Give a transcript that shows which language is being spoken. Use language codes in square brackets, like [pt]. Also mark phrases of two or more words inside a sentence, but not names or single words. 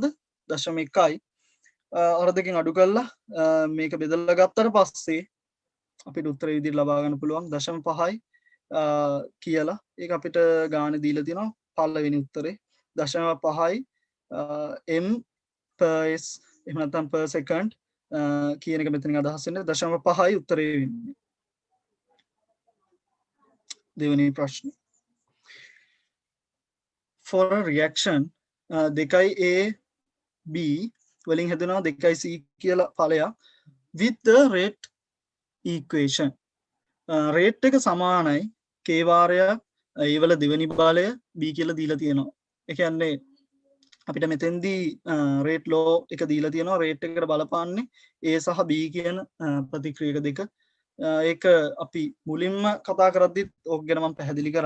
[si] 0.1යි. අර දෙකෙන් අඩු කළා මේක බෙදලා ගත්තට පස්සේ අපිට උත්තරය විදිහට ලබා ගන්න පුළුවන් 0.5යි කියලා ඒක අපිට ගාන දීලා තියෙනවා පළවෙනි උත්තරේ 0.5යි [en] m per s [si] එහෙම නැත්නම් [en] per second [si] කියන එක මෙතනින් අදහස් වෙන්නේ 0.5යි උත්තරේ වෙන්නේ. දෙවෙනි ප්‍රශ්නේ. [en] For a reaction 2 a b [si] වලින් හැදෙනවා [en] 2 c [si] කියලා ඵලයක් [en] with the rate equation. [si] රේට් එක සමානයි k වාරයක් ඒ වල දෙවෙනි බලය b කියලා දීලා තියෙනවා. ඒ කියන්නේ අපිට මෙතෙන්දී [en] rate law [si] එක දීලා තියෙනවා රේට් එකට බලපාන්නේ a සහ b කියන ප්‍රතික්‍රියක දෙක. ඒක අපි මුලින්ම කතා කරද්දිත් ඕක ගැන මම පැහැදිලි කරා.